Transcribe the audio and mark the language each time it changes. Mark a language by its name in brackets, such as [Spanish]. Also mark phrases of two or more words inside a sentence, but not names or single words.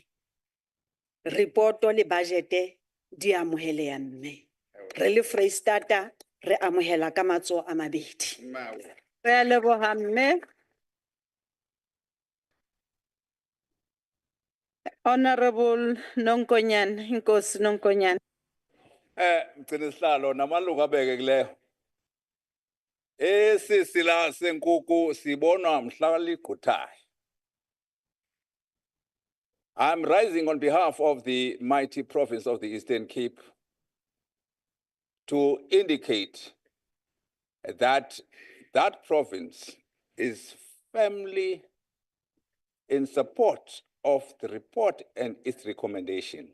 [Southern Sotho] Reporto le budgete di amoheleha mme. Re le Freistata re amohela ka matsoho a mabedi. Re a leboha mme. Honorable Nonkonyane, Inkosi Nonkonyane. [Xhosa] Mgcinisihlalo namalungu abekekileyo. Sila senkukhu sibonwa mhla ligquthayo. [English] I'm rising on behalf of the mighty province of the Eastern Cape to indicate that that province is firmly in support of the report and its recommendation.